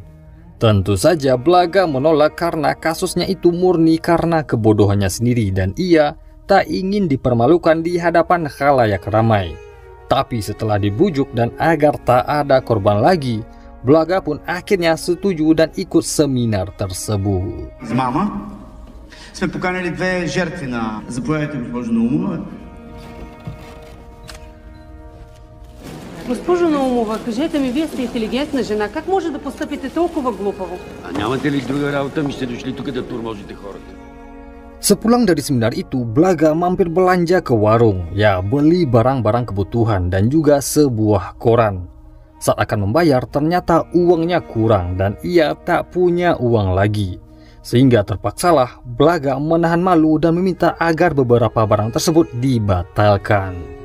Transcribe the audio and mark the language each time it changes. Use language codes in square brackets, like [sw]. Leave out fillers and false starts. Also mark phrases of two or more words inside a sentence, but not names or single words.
[id] Tentu saja Blaga menolak karena kasusnya itu murni karena kebodohannya sendiri dan ia tak ingin dipermalukan di hadapan khalayak ramai. Tapi setelah dibujuk dan agar tak ada korban lagi, Blaga pun akhirnya setuju dan ikut seminar tersebut. [bg] Мама, сме поканили 2 жертви на... Заповядайте, госпожо Наумова. Госпожо Наумова, кажете ми, вие сте интелигентна жена. Как може да постъпите толкова глупаво? А нямате ли друга работа? Ми сте дошли тук да турможите хората. [id] Sepulang dari seminar itu, Blaga mampir belanja ke warung, ya beli barang-barang kebutuhan dan juga sebuah koran. Saat akan membayar, ternyata uangnya kurang dan ia tak punya uang lagi. Sehingga terpaksalah Blaga menahan malu dan meminta agar beberapa barang tersebut dibatalkan.